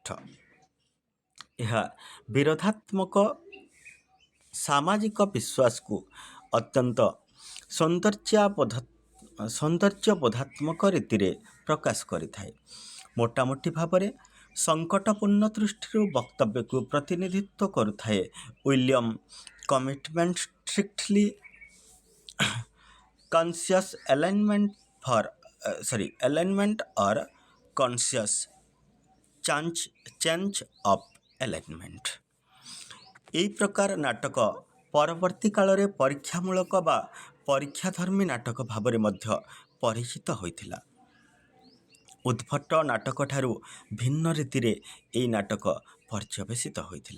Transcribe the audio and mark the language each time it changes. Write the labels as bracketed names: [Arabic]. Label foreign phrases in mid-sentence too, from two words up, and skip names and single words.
[Odia] ଏହା ବିରୋଧାତ୍ମକ ସାମାଜିକ ବିଶ୍ୱାସକୁ ଅତ୍ୟନ୍ତ ସୌନ୍ଦର୍ଯ୍ୟବୋଧାତ୍ମକ ରୀତିରେ ପ୍ରକାଶ କରିଥାଏ। ମୋଟାମୋଟି ଭାବରେ ସଙ୍କଟପୂର୍ଣ୍ଣ ଦୃଷ୍ଟିରୁ ବକ୍ତବ୍ୟକୁ ପ୍ରତିନିଧିତ୍ୱ କରୁଥାଏ। [English] William commitment strictly conscious alignment or conscious change of alignment। [Odia] ଏହି ପ୍ରକାର ନାଟକ ପରବର୍ତ୍ତୀ କାଳରେ ପରୀକ୍ଷାମୂଳକ ବା ପରୀକ୍ଷାଧର୍ମୀ ନାଟକ ଭାବରେ ମଧ୍ୟ ପରିଚିତ ହୋଇଥିଲା। ଉଦ୍ଭଟ ନାଟକଠାରୁ ଭିନ୍ନ ରୀତିରେ ଏହି ନାଟକ ପର୍ଯ୍ୟବେସିତ ହୋଇଥିଲା।